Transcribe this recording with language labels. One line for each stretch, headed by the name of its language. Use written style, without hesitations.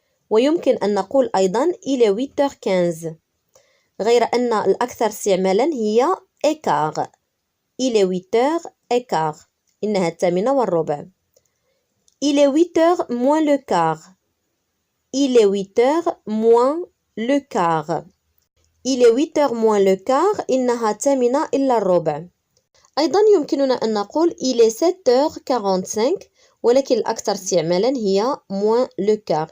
Arabic: ويمكن أن نقول أيضا
French: il est 8h15
Arabic: غير أن الأكثر استعمالا هي écart.
French: Il est 8h15
Arabic: إنها 8:15.
French: Il est 8h moins le quart. Il est 8h moins le quart. Il est 8h moins le quart
Arabic: إنها 8:45. أيضا يمكننا أن نقول
French: il est 7h45
Arabic: ولكن الأكثر استعمالا هي
French: moins le quart.